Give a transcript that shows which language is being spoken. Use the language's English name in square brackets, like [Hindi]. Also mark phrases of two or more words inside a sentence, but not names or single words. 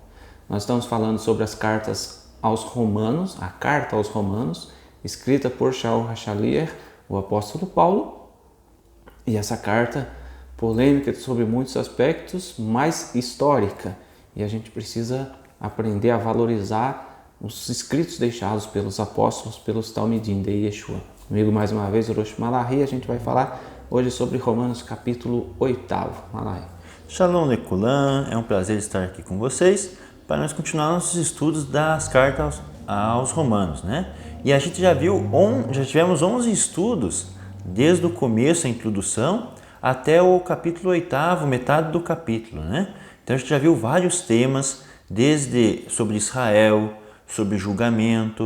[Portuguese] Nós estamos falando sobre as cartas aos Romanos, a carta aos Romanos, escrita por Shaul HaShaliach, o apóstolo Paulo, e essa carta polêmica sobre muitos aspectos, mas histórica. E a gente precisa aprender a valorizar os escritos deixados pelos apóstolos, pelos Talmidim de Yeshua. Comigo mais uma vez, Rosh Malahi, a gente vai falar hoje sobre Romanos capítulo 8. Malahi. [Hebrew] שלום לכולם, [Portuguese] é um prazer estar aqui com vocês para nós continuar nossos estudos das cartas aos Romanos, né? E a gente já tivemos 11 estudos desde o começo, a introdução, até o capítulo 8, metade do capítulo, né? Então a gente já viu vários temas, desde sobre Israel, sobre julgamento.